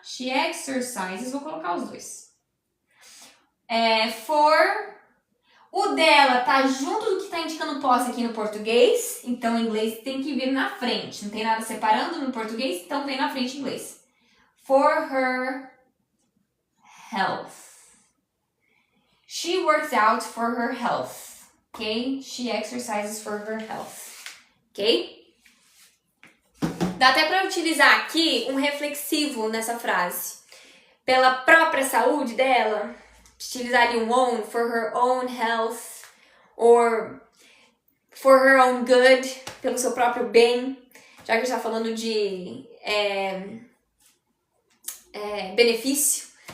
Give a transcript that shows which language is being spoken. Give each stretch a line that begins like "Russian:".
English: She exercises.
Portuguese: Vou colocar os dois. For... O dela tá junto do que tá indicando posse aqui no português. Então, em inglês tem que vir na frente. Não tem nada separando no português, então vem na frente em inglês.
English: For her health. She works out for her health. Ok? She exercises for her health. Ok?
Portuguese: Dá até para utilizar aqui um reflexivo nessa frase. Pela própria saúde dela, utilizaria um own,
English: for her own health, or for her own good,
Portuguese: pelo seu próprio bem, já que a gente está falando de benefício.